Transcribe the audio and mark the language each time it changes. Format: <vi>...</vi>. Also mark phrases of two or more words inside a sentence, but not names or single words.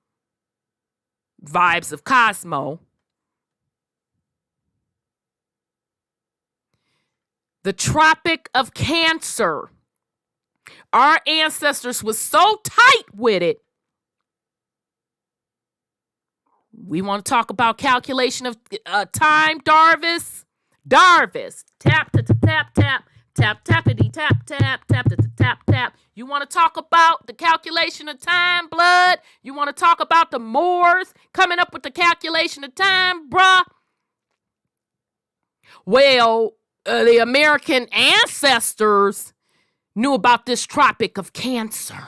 <en>Vibes of Cosmo. The Tropic of Cancer. Our ancestors was so tight with it. We want to talk about calculation of time, Darvis. Darvis. Tap, tap, tap, tap, tap, tappity, tap, tap, tap, tap, tap, tap. You want to talk about the calculation of time, blood? You want to talk about the Moors coming up with the calculation of time, bruh? Well, the American ancestors knew about this Tropic of Cancer.</en>